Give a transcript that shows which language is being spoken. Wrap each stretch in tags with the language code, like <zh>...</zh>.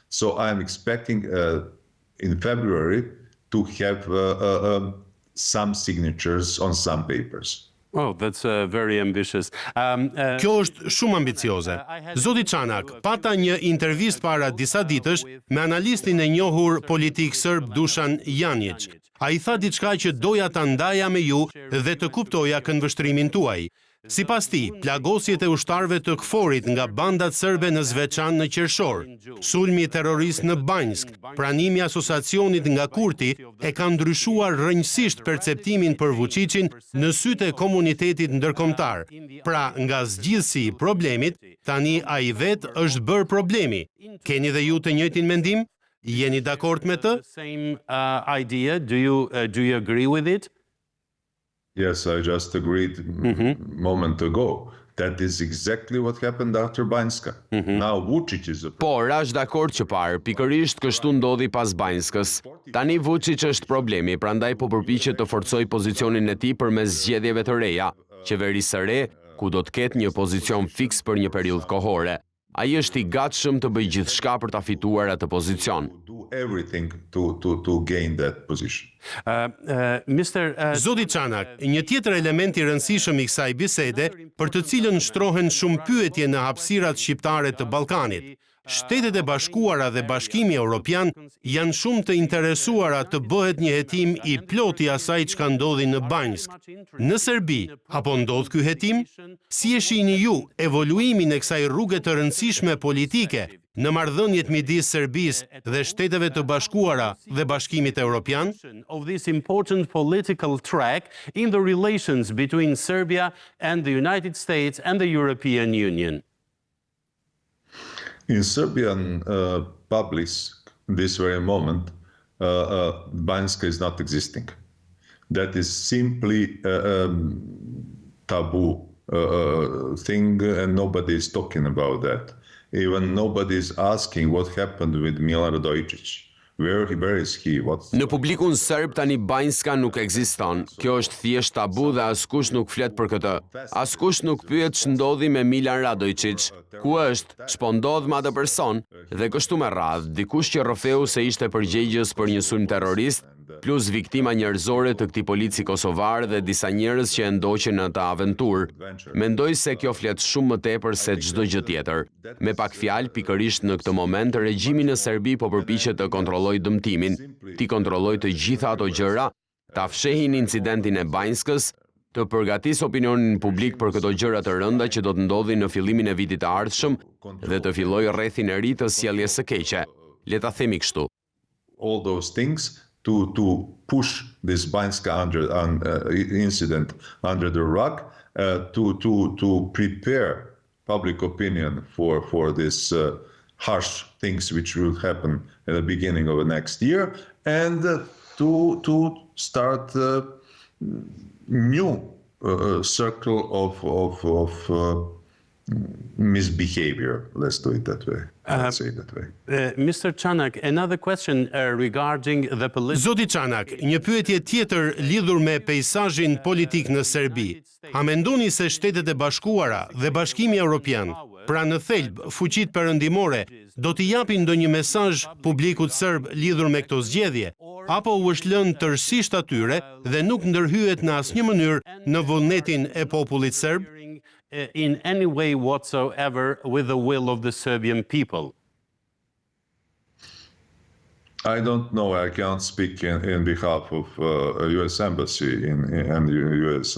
<en>So I'm expecting in February to have some signatures on some papers. Oh, that's very ambitious.</en> <sq>Kjo është shumë ambicioze. Zoti Çanak, pata një intervistë para disa ditësh me analistin e njohur politik serb Dušan Janić. Ai tha diçka që doja ta ndaja me ju dhe të kuptoja këndvështrimin tuaj. Sipas tij, plagosjet e ushtarëve të KFOR-it nga bandat serbe në Zveçan në qershor, sulmi terrorist në Banjsk, pranimi i asociacionit nga Kurti e ka ndryshuar rrënjësisht perceptimin për Vučićin në sytë e komunitetit ndërkombëtar. Pra, nga zgjidhsi i problemit, tani ai vetë është bërë problemi. Keni dhe ju të njëjtin mendim? Jeni dakord me të?</sq> <en>Same idea. Do you agree with it? Yes, I just agreed moment ago. That is exactly what happened after Banjska. Now Vučić is a...</en> <sq>Por, është dakord që parë, pikërisht kështu ndodhi pas Banjskës. Tani Vučić është problemi, prandaj po përpiqet të forcojë pozicionin e tij përmes zgjedhjeve të reja, qeverisë së re, ku do të ketë një pozicion fiks për një periudhë kohore. Ai është i gatshëm të bëjë gjithçka për ta fituar atë pozicion.</sq> <en>Do everything to gain that position.</en> <sq>Zoti Çanak, një tjetër element i rëndësishëm i kësaj bisede, për të cilën shtrohen shumë pyetje në hapësirat shqiptare të Ballkanit. Shtetet e Bashkuara dhe Bashkimi Evropian janë shumë të interesuara të bëhet një hetim i plotë i asaj çka ndodhi në Banjsk. Në Serbi, apo ndodh ky hetim? Si e shihni ju evoluimin e kësaj rruge të rëndësishme politike në marrëdhëniet midis Serbisë dhe Shteteve të Bashkuara dhe Bashkimit Evropian?</sq> <en>Of this important political track in the relations between Serbia and the United States and the European Union. In Serbian public, this very moment, Banjska is not existing. That is simply a taboo thing, and nobody is talking about that. Even nobody is asking what happened with Milorad Dojičić, Where is he?</en> <sq>Në publikun serb tani Banjska nuk ekziston. Kjo është thjesht tabu dhe askush nuk flet për këtë. Askush nuk pyet ç'ndodhi me Milan Radojčić. Ku është? Ç'po ndodh me atë person? Dhe kështu me radhë, dikush që rrëfeu se ishte përgjegjës për një sulm terrorist, plus viktima njerëzore të këtij polici kosovar dhe disa njerëz që e ndoqën në atë aventurë. Mendoj se kjo flet shumë më tepër se çdo gjë tjetër. Me pak fjalë, pikërisht në këtë moment regjimi në Serbi po përpiqet të kontrollojë dëmtimin, të kontrollojë të gjitha ato gjëra, ta fshehin incidentin e Banjskës, të përgatisë opinionin publik për këto gjëra të rënda që do të ndodhin në fillimin e vitit të ardhshëm dhe të fillojë rrethin e ri të sjelljes së keqe. Le ta themi kështu.</sq> <en>All those things to push this Banjska incident under the rug, to prepare public opinion for this harsh things which will happen at the beginning of the next year, and to start a new circle of misbehavior. Let's do it that way. Let's say it that way. Mr. Çanak, another question regarding the political...</en> <sq>Zoti Çanak, një pyetje tjetër lidhur me peizazhin politik në Serbi. A mendoni se Shtetet e Bashkuara dhe Bashkimi Evropian, pra në thelb fuqitë perëndimore, do t'i japin ndonjë mesazh publikut serb lidhur me këto zgjedhje, apo u është lënë tërësisht atyre dhe nuk ndërhyet në asnjë mënyrë në vullnetin e popullit serb?</sq> <en>In any way whatsoever with the will of the Serbian people? I don't know. I can't speak in behalf of U.S. Embassy and the U.S.</en>